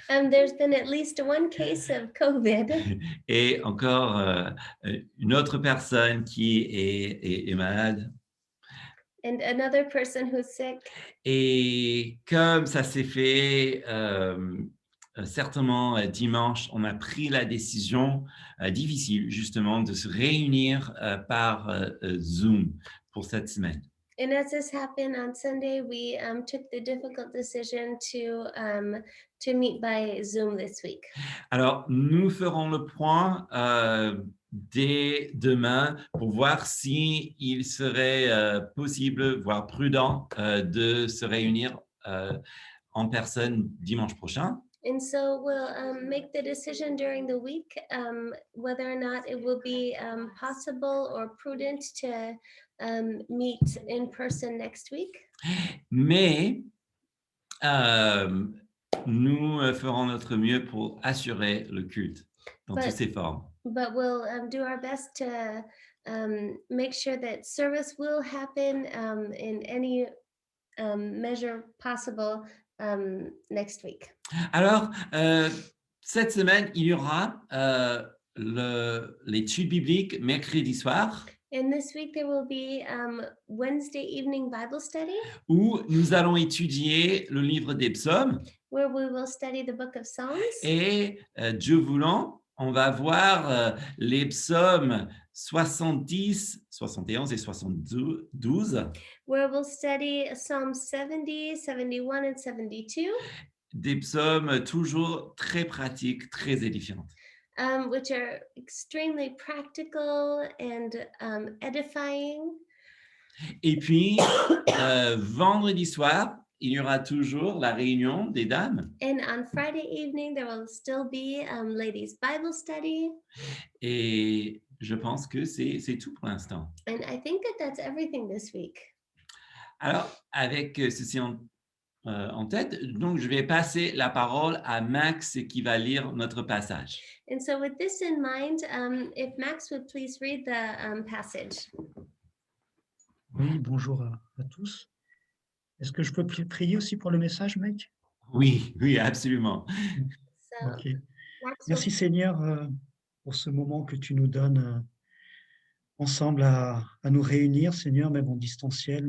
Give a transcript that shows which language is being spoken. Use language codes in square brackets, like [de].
[en] there's been at least one case of COVID [fr] et encore une autre personne qui est malade. [en] and another person who's sick. [fr] Et comme ça s'est fait certainement dimanche, on a pris la décision difficile justement de se réunir par Zoom pour cette semaine. [en] And as this happened on Sunday, we took the difficult decision to meet by Zoom this week. [fr] Alors, nous ferons le point dès demain pour voir si il serait possible, voire prudent, de se réunir en personne dimanche prochain. [en] And so we'll make the decision during the week whether or not it will be possible or prudent to meet in person next week. [fr] Mais nous ferons notre mieux pour assurer le culte dans toutes ses formes. [en] But we'll do our best to make sure that service will happen in any measure possible next week. [fr] Alors, cette semaine, il y aura l'étude biblique mercredi soir. [en] And this week there will be Wednesday evening Bible study, [fr] où nous allons étudier le livre des psaumes. [en] Where we will study the book of Psalms. [fr] Et Dieu voulant, on va voir les psaumes 70, 71 et 72. [en] Where we'll study Psalm 70, 71, and 72. [fr] Des psaumes toujours très pratiques, très édifiantes. [en] Which are extremely practical and edifying. [fr] Et puis, vendredi soir, il y aura toujours la réunion des dames. [en] And on Friday evening, there will still be ladies' Bible study. [fr] Et je pense que c'est tout pour l'instant. [en] And I think that that's everything this week. [fr] Alors, avec ceci en tête, donc je vais passer la parole à Max qui va lire notre passage. [en] And so with this in mind, if Max would please read the passage. [fr] Oui, bonjour à tous. Est-ce que je peux prier aussi pour le message, mec? Oui, absolument. [en] So, Ok. Max [fr] Merci Seigneur pour ce moment que tu nous donnes ensemble à nous réunir, Seigneur, même en distanciel.